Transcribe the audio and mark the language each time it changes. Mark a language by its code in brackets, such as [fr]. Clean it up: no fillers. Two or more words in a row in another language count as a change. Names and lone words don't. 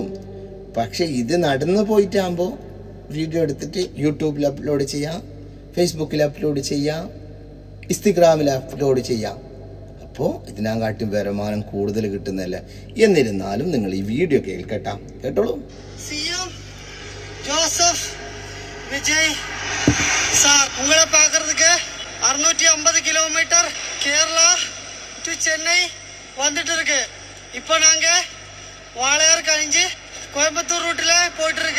[ml] പക്ഷെ ഇത് നടന്നു പോയിട്ടാകുമ്പോൾ വീഡിയോ എടുത്തിട്ട് യൂട്യൂബിൽ അപ്ലോഡ് ചെയ്യാം, ഫേസ്ബുക്കിൽ അപ്ലോഡ് ചെയ്യാം, ഇൻസ്റ്റഗ്രാമിൽ അപ്ലോഡ് ചെയ്യാം. അപ്പോൾ ഇതിനെക്കാട്ടും വരുമാനം കൂടുതൽ കിട്ടുന്നതല്ലേ. എന്നിരുന്നാലും നിങ്ങൾ ഈ വീഡിയോ കേട്ടോളൂ. [ta] சிஎம் ஜோசப் விஜய் சார், உங்களை பார்க்கறதுக்கு 650 கிலோமீட்டர் கேரளா டு சென்னை வந்துட்டு இருக்கு. இப்போ நாங்கள் வாளையார் கழிஞ்சு கோயம்புத்தூர் ரூட்டில் போயிட்டு இருக்கு.